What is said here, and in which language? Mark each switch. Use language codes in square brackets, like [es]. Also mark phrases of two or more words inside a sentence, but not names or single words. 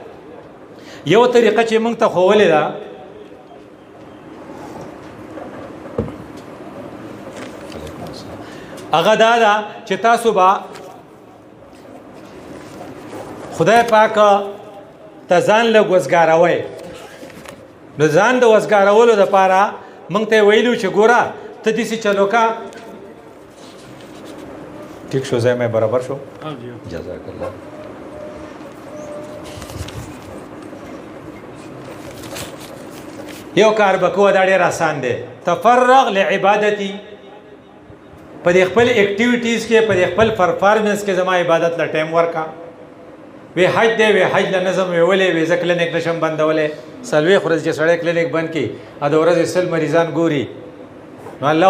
[ps] یو طریقه چې موږ ته ښوولې ده هغه دا ده چې تاسو به خدای پاک ته ځان لږ وزګاروئ نو ځان د وزګارولو دپاره موږ ته یې ویلو چې ګوره ته داسې چلو کا ٹھیک شو ځای مې برابر شو [ar] جزاک الله [ps] یو کار به کوه دا ډېر آسان دی [ar] تفرغ لعبادتي [ps] په دې خپل اکټیویټیز کې په دې خپل پرفارمنس کې زما عبادت له ټایم ورکا وی حج دی وی حج له نظم ویولې وی زه کلینک نشم بندولی څلوېښت ورځې چې سړی کلینک بند کړي د ورځې 100 مریضان ګوري نو الله